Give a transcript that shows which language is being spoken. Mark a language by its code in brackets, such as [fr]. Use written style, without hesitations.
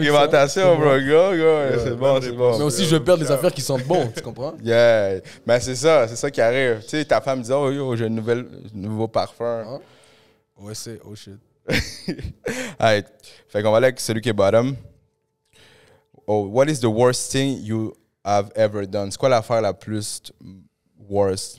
[fr] argumentation, ça. [en] bro. Go. [fr] C'est bon, c'est bon. mais aussi, je vais perdre des affaires qui sentent bon. Tu comprends? [en] Yeah. [fr] Mais c'est ça qui arrive. Tu sais, ta femme dit, oh, yo, j'ai un nouveau parfum. Hein? Ouais, c'est... [en] Oh, shit. Alright. [fr] Fait qu'on va aller avec celui qui est bottom. [en] Oh, what is the worst thing you have ever done? [fr] C'est quoi l'affaire la plus worst?